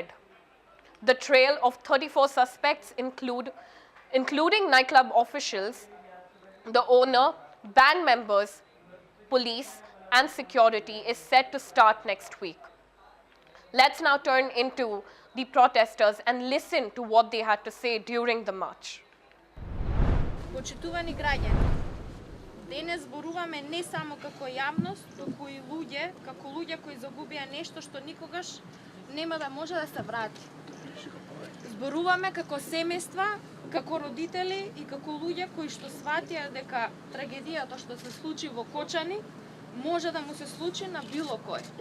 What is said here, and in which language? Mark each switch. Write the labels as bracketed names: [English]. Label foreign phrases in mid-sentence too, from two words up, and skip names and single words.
[English] The trail of 34 suspects, including nightclub officials, the owner, band members, police, and security is set to start next week. Let's now turn into the protesters and listen to what they had to say during the march. [Macedonian] Почитувани граѓани, денес зборуваме не само како јавност, туку и луѓе, како луѓе кои загубија нешто што никогаш нема да може да се врати. Зборуваме како семејства, како родители и како луѓе кои што сватија дека трагедијата што се случи во Кочани може да му се случи на било кој.